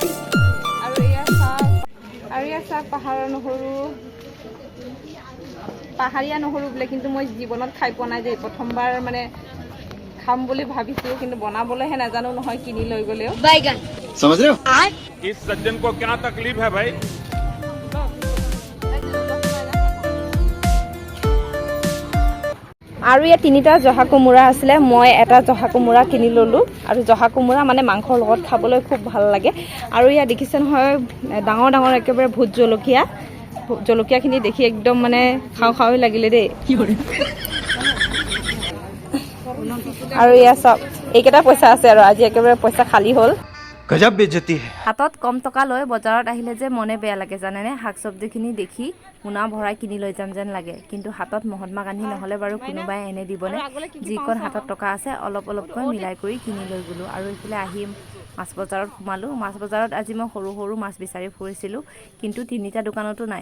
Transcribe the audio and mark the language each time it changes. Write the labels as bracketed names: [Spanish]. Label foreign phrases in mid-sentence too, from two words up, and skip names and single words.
[Assamese] আৰু এয়া চাওক পাহাৰৰ নহৰু, পাহাৰীয়া নহৰু বোলে, কিন্তু মই জীৱনত খাই পোৱা নাই দেই, প্ৰথমবাৰ মানে খাম বুলি ভাবিছোঁ, কিন্তু বনাবলৈহে নাজানো নহয়, কিনি লৈ গ'লেও। [Hindi] समझ रहे हो? इस सज्जन को क्या तकलीफ है भाई? [Assamese] আৰু ইয়াত 3টা জহা কোমোৰা আছিলে, মই এটা জহা কোমোৰা কিনি ল'লোঁ। আৰু জহা কোমোৰা মানে মাংসৰ লগত খাবলৈ খুব ভাল লাগে। আৰু ইয়াত দেখিছে নহয় ডাঙৰ ডাঙৰ একেবাৰে ভোট জলকীয়া, জলকীয়াখিনি দেখি একদম মানে খাওঁ খাওঁই লাগিলে দেই। আৰু ইয়াত চব এইকেইটা পইচা আছে, আৰু আজি একেবাৰে পইচা খালী হ'ল। [Hindi] गजब बेइज्जती है। [Assamese] হাতত কম টকা লৈ বজাৰত আহিলে যে মনে বেয়া লাগে জানেনে। শাক চব্জিখিনি দেখি মোনা ভৰাই কিনি লৈ যাম যেন লাগে, কিন্তু হাতত মহাত্মা গান্ধী নহ'লে বাৰু কোনোবাই এনে দিবনে। যিকণ হাতত টকা আছে অলপ অলপকৈ মিলাই কৰি কিনি লৈ গ'লোঁ। আৰু এইফালে আহি মাছ বজাৰত সোমালোঁ। মাছ বজাৰত আজি মই সৰু সৰু মাছ বিচাৰি ফুৰিছিলোঁ, কিন্তু 3টা দোকানতো নাই।